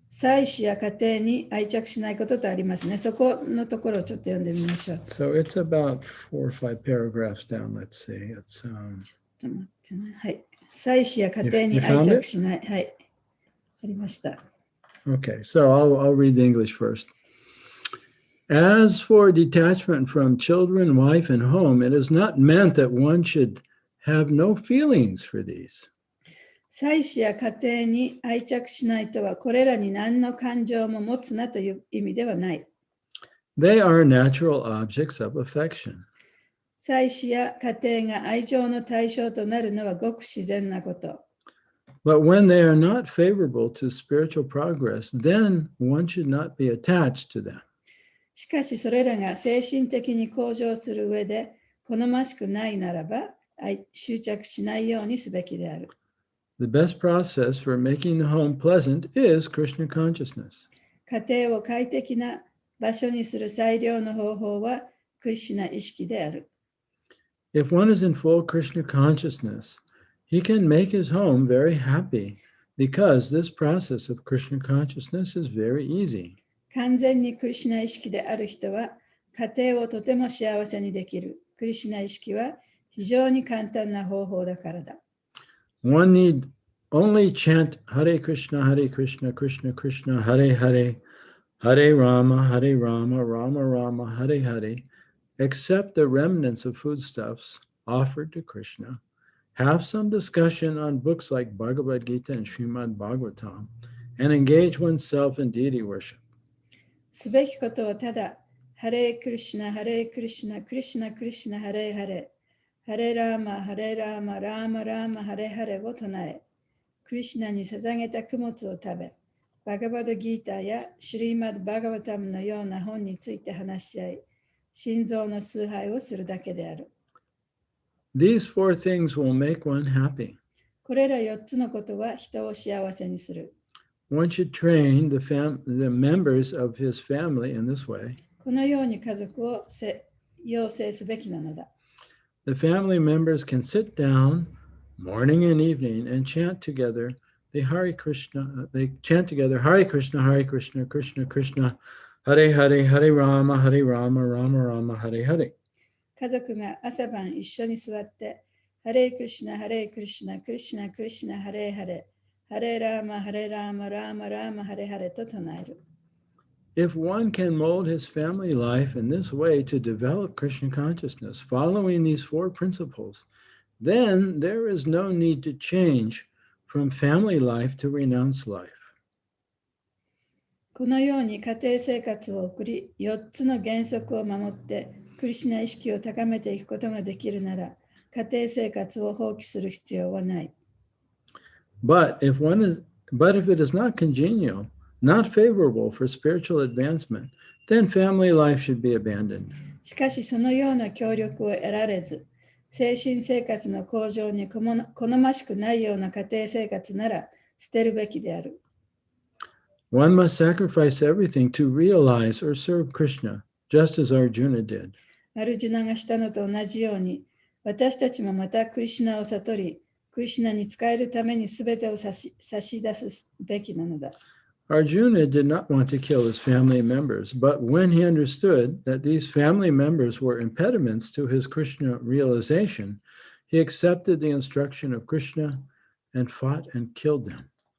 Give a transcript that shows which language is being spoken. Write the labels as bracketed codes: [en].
[ja] 妻子や家庭に愛着しないこととありますね。そこのところをちょっと読んでみましょう。 [en] So it's about 4 or 5 paragraphs down. Let's see. It's [ja] ちょっと待ってね。はい。妻子や家庭に [en] You [ja] 愛 [en] found [ja] 着 [en] it? [ja] しない。はい。ありました。 [en] okay. So I'll read the English first. As for detachment from children, wife, and home, it is not meant that one should have no feelings for these. [ja] 妻子や家庭に愛着しないとは、これらに何の感情も持つなという意味ではない。 [en] They are natural objects of affection. [ja] 妻子や家庭が愛情の対象となるのはごく自然なこと。 [en] But when they are not favorable to spiritual progress, then one should not be attached to them. [ja] しかしそれらが精神的に向上する上で好ましくないならば、執着しないようにすべきである。 [en] The best process for making the home pleasant is Krishna consciousness. [ja] 家庭を快適な場所にする最良の方法はクリシュナ意識である。 [en] If one is in full Krishna consciousness, he can make his home very happy because this process of Krishna consciousness is very easy. [ja] 完全にクリシュナ意識である人は家庭をとても幸せにできる。クリシュナ意識は非常に簡単な方法だからだ。 [en] One need only chant Hare Krishna, Krishna Krishna, Hare Hare, Hare Rama, Rama Rama, Hare Hare, accept the remnants of foodstuffs offered to Krishna, have some discussion on books like Bhagavad Gita and Srimad Bhagavatam, and engage oneself in deity worship. [ja] すべきことはただ、ハレークリシュナ、ハレークリシュナ、クリシュナ、クリシュナ、ハレーハレー、ハレーラーマ、ハレーラーマ、ラーマ、ラーマ、ハレーハレーを唱え、クリシュナに捧げた供物を食べ、バガバドギーターやシュリーマッド・バガバタムのような本について話し合い、心臓の崇拝をするだけである。 [en] These 4 things will make one happy. [ja] これら4つのことは人を幸せにする。 [en] One should train the members of his family in this way. [ja] このように家族を養成すべきなのだ。 [en] The family members can sit down morning and evening and chant together the Hare Krishna. They chant together Hare Krishna, Krishna Krishna, Hare Hare, Hare Rama, Rama Rama, Hare Hare. [ja] 家族が朝晩一緒に座って、ハレークリシュナ、ハレークリシュナ、クリシュナ、クリシュナ、ハレーハレ、ハレーラーマ、ハレーラーマ、ラーマ、ラーマ、ハレーハレと唱える。 [en] If one can mold his family life in this way to develop Krishna consciousness, following these 4 principles, then there is no need to change from family life to renounce life. [ja] このように家庭生活を送り、4つの原則を守って、クリシュナ意識を高めていくことができるなら、家庭生活を放棄する必要はない。 [en] But if it is not congenial, not favorable for spiritual advancement, then family life should be abandoned. [ja] しかし、そのような協力を得られず、精神生活の向上に好ましくないような家庭生活なら捨てるべきである。 [en] One must sacrifice everything to realize or serve Krishna, just as Arjuna did. [ja] アルジュナがしたのと同じように、私たちもまたクリシュナを悟り、クリシュナに仕えるために全てを差し出すべきなのだ。 [en] Arjuna did not want to kill his family members, but when he understood that these family members were impediments to his Krishna realization, he accepted the instruction of Krishna and fought and killed them.